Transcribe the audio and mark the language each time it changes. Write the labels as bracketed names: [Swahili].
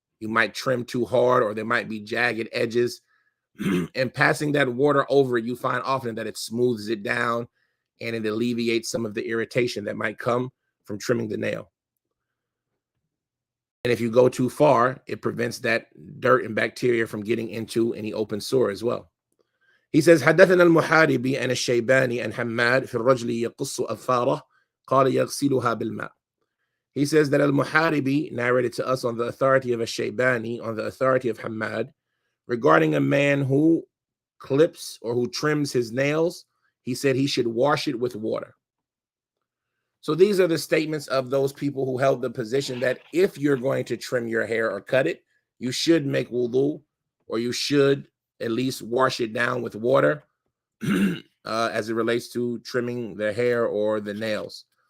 [English] You might trim too hard, or there might be jagged edges, and passing that water over it, you find often that it smooths it down and it alleviates some of the irritation that might come from trimming the nail. And if you go too far, it prevents that dirt and bacteria from getting into any open sore as well. [Arabic] He says حدثنا المحاربي عن الشيباني عن حماد في الرجل يقص أظفاره قال يغسلها بالماء. [English] He says that Al-Muharibi narrated to us on the authority of Al-Shaybani, on the authority of Hamad, regarding a man who clips or who trims his nails. He said he should wash it with water. So these are the statements of those people who held the position that if you're going to trim your hair or cut it, you should make wudu, or you should at least wash it down with water as it relates to trimming the hair or the nails.